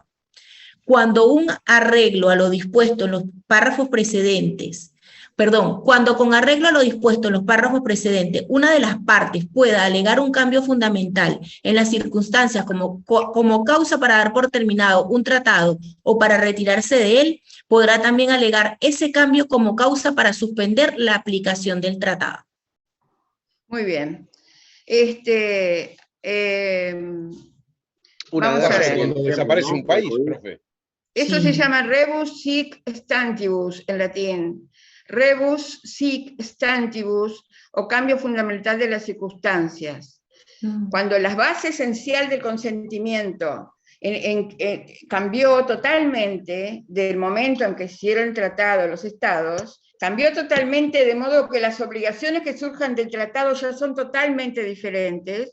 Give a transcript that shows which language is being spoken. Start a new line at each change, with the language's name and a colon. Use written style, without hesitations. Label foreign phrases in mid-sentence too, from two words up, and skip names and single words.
Spanish: Cuando un arreglo a lo dispuesto en los párrafos precedentes, cuando con arreglo a lo dispuesto en los párrafos precedentes, una de las partes pueda alegar un cambio fundamental en las circunstancias como causa para dar por terminado un tratado o para retirarse de él, podrá también alegar ese cambio como causa para suspender la aplicación del tratado. Muy bien. Una guerra cuando desaparece un país, profe. Eso se llama
Latin: rebus sic stantibus
Spanish: en latín.
Latin: Rebus sic stantibus,
Spanish: o cambio fundamental de las circunstancias. Cuando la base esencial del consentimiento cambió totalmente del momento en que hicieron el tratado los estados, cambió totalmente de modo que las obligaciones que surjan del tratado ya son totalmente diferentes.